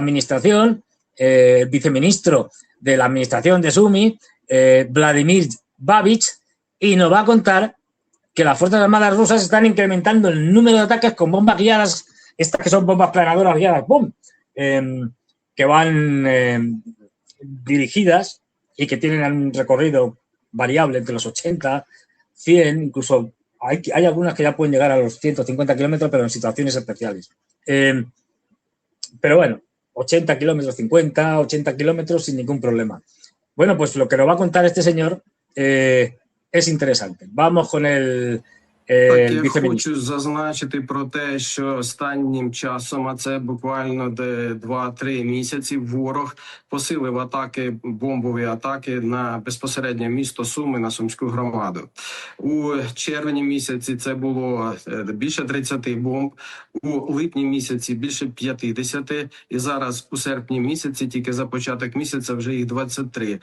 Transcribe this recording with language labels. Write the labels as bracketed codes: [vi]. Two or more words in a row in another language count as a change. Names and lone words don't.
[es] administración, viceministro de la administración de Sumy, Vladimir Babich, y nos va a contar que las Fuerzas Armadas rusas están incrementando el número de ataques con bombas guiadas, estas que son bombas planadoras guiadas, ¡pum!, que van dirigidas y que tienen un recorrido variable entre los 80, 100, incluso hay algunas que ya pueden llegar a los 150 kilómetros, pero en situaciones especiales. Pero bueno, 80 kilómetros, 50, 80 kilómetros sin ningún problema. Bueno, pues lo que nos va a contar este señor es interesante. Vamos con el [uk] Я хочу зазначити про те, що останнім часом, а це буквально 2-3 місяці, ворог посилив атаки, бомбові атаки на безпосередньо місто Суми, на Сумську громаду. У червні місяці це було більше 30 бомб, у липні місяці більше 50, і зараз у серпні місяці, тільки за початок місяця, вже їх 23.